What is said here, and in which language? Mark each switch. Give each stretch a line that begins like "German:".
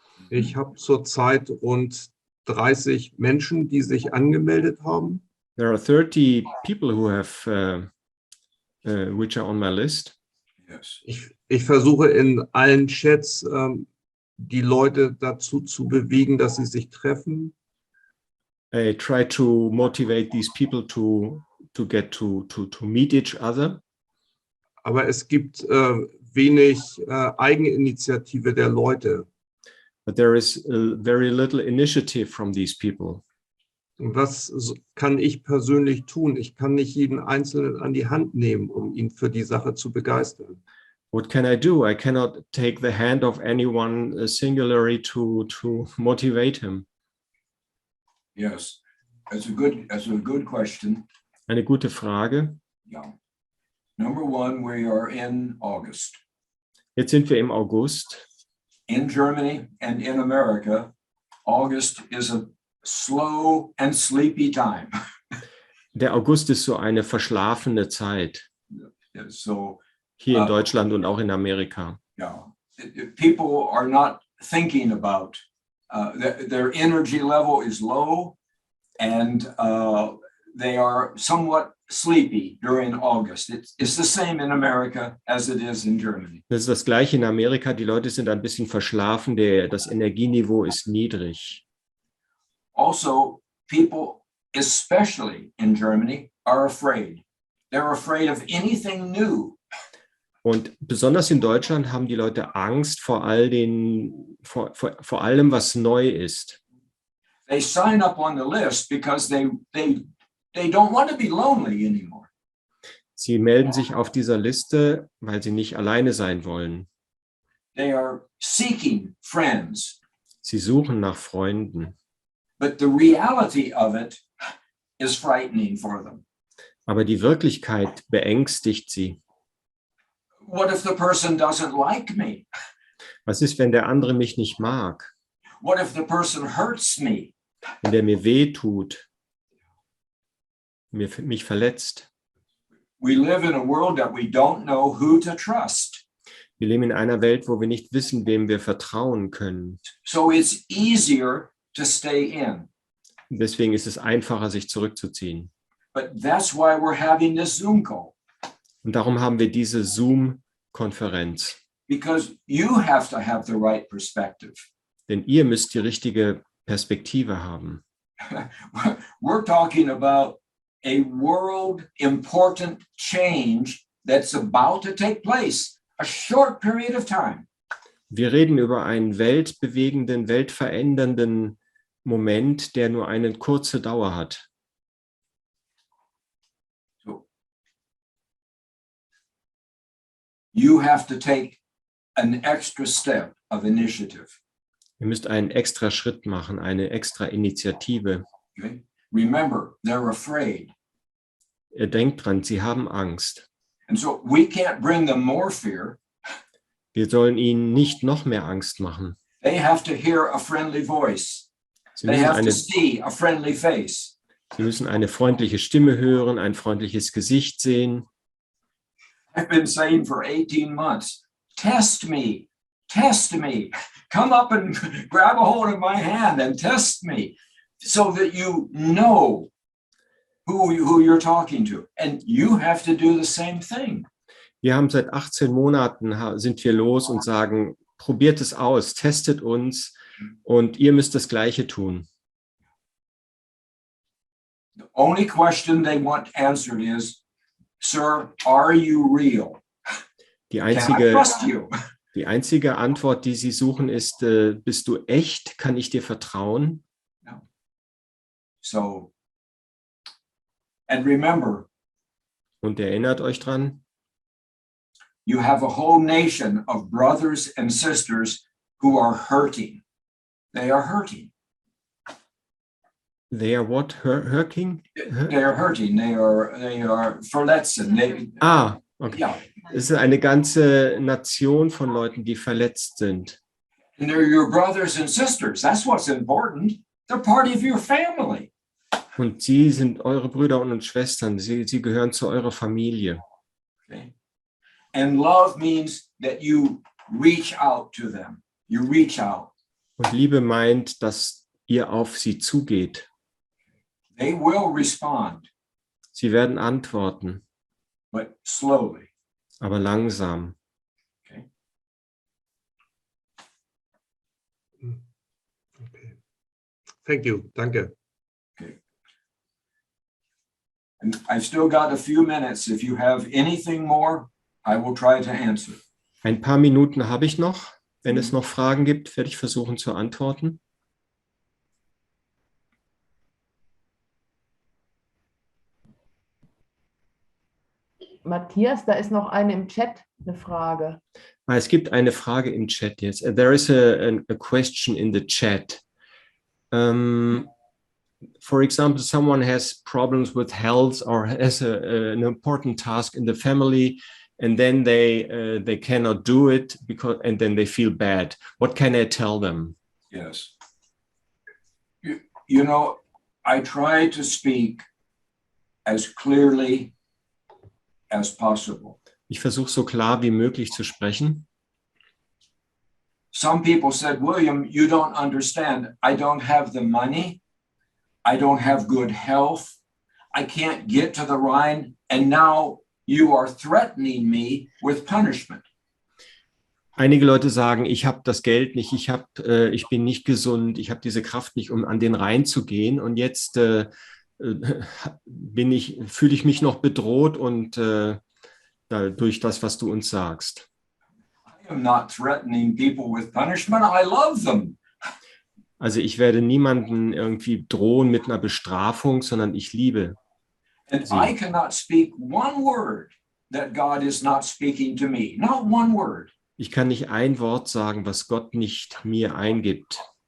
German: Ich habe zurzeit rund 30 Menschen, die sich angemeldet haben.
English: There are 30 people who have, which are on my list. Yes.
German: Ich versuche in allen Chats die Leute dazu zu bewegen, dass sie sich treffen.
English: I try to motivate these people to get to meet each other.
German: Aber es gibt wenig Eigeninitiative der Leute.
English: But there is very little initiative from these people.
German: Und was kann ich persönlich tun? Ich kann nicht jeden Einzelnen an die Hand nehmen, um ihn für die Sache zu begeistern.
English: What can I do? I cannot take the hand of anyone singularly to motivate him. Yes. That's a good question.
German: Eine gute Frage.
English: Yeah. Number one, we are in August.
German: Jetzt sind wir im August.
English: In Germany and in America, August is a slow and sleepy time.
German: Der August ist so eine verschlafene Zeit.
English: So,
German: Hier in Deutschland und auch in Amerika.
English: yeah, people are not thinking about their energy level is low, and they are somewhat sleepy during August. It's the same in America as it is in Germany.
German: Das ist das Gleiche in Amerika. Die Leute sind ein bisschen verschlafen. Das Energieniveau ist niedrig.
English: Also, people, especially in Germany, are afraid. They're afraid of anything new.
German: Und besonders in Deutschland haben die Leute Angst vor allem, was neu ist.
English: They sign up on the list because they don't want to be lonely anymore.
German: Sie melden sich auf dieser Liste, weil sie nicht alleine sein wollen.
English: They are seeking friends.
German: Sie suchen nach Freunden.
English: But the reality of it is frightening for them.
German: Aber die Wirklichkeit beängstigt sie.
English: What if the person doesn't like me?
German: Was ist, wenn der andere mich nicht mag?
English: What if the person hurts me?
German: Wenn der mir weh tut, mich verletzt?
English: We live in a world that we don't know who to trust.
German: Wir leben in einer Welt, wo wir nicht wissen, wem wir vertrauen können.
English: So it's easier to stay in.
German: Deswegen ist es einfacher, sich zurückzuziehen.
English: But that's why we're having this Zoom call.
German: Und darum haben wir diese Zoom-Konferenz.
English: Because you have to have the right perspective.
German: Denn ihr müsst die richtige Perspektive haben.
English: We're talking about a world important change that's about to take place, a short period of time.
German: Wir reden über einen weltbewegenden, weltverändernden Moment, der nur eine kurze Dauer hat.
English: So you have to take an extra step of initiative.
German: Ihr müsst einen extra Schritt machen, eine extra Initiative.
English: Okay? Remember, they're afraid.
German: Ihr denkt dran, sie haben Angst.
English: And so we can't bring them more fear.
German: Wir sollen ihnen nicht noch mehr Angst machen.
English: They have to hear a friendly voice.
German: Sie
English: They have to see a friendly face.
German: müssen eine freundliche Stimme hören, ein freundliches Gesicht sehen.
English: I've been saying for 18 months, test me, come up and grab a hold of my hand and test me so that you know who you're talking to. And you have to do the same thing.
German: Wir haben seit 18 Monaten, sind wir los und sagen, probiert es aus, testet uns und ihr müsst das Gleiche tun.
English: The only question they want answered is, sir, are you real?
German: Die
English: Can I
German: einzige,
English: trust you?
German: die einzige Antwort, die sie suchen, ist, bist du echt? Kann ich dir vertrauen?
English: So, and remember,
German: Und erinnert euch dran,
English: you have a whole nation of brothers and sisters who are hurting. They are hurting. they are what? Hurting? They are hurting. They are verletzen. Okay. Yeah.
German: Es ist eine ganze Nation von Leuten, die verletzt sind.
English: And they're your brothers and sisters. That's what's important. They're part of your family.
German: Und sie sind eure Brüder und Schwestern. Sie gehören zu eurer Familie.
English: Okay. And love means that you reach out to them. You reach out.
German: Und Liebe meint, dass ihr auf sie zugeht.
English: They will respond,
German: Sie werden antworten,
English: but slowly.
German: aber langsam.
English: Okay. Okay. Thank you. Danke. And I've still got a few minutes. If you have anything more, I will try to answer.
German: Ein paar Minuten habe ich noch. Wenn es noch Fragen gibt, werde ich versuchen zu antworten. Matthias, da ist noch eine im Chat, eine Frage. Es gibt eine Frage im Chat jetzt.
English: There is a question in the chat. For example, someone has problems with health or has an important task in the family, and then they cannot do it and then they feel bad. What can I tell them? Yes. You know, I try to speak as clearly as possible.
German: Ich versuche so klar wie möglich zu sprechen.
English: Some people said, William, you don't understand. I don't have the money. I don't have good health. I can't get to the Rhine. And now you are threatening me with punishment.
German: Einige Leute sagen, ich habe das Geld nicht, ich bin nicht gesund, ich habe diese Kraft nicht, um an den Rhein zu gehen. Und jetzt fühle ich mich noch bedroht und durch das, was du uns sagst.
English: I am not threatening people with punishment. I love them.
German: Also ich werde niemanden irgendwie drohen mit einer Bestrafung, sondern ich liebe
English: And
German: sie.
English: I cannot speak one word that God is not speaking to me. Not one word.
German: Ich kann nicht ein Wort sagen, was Gott nicht mir eingibt.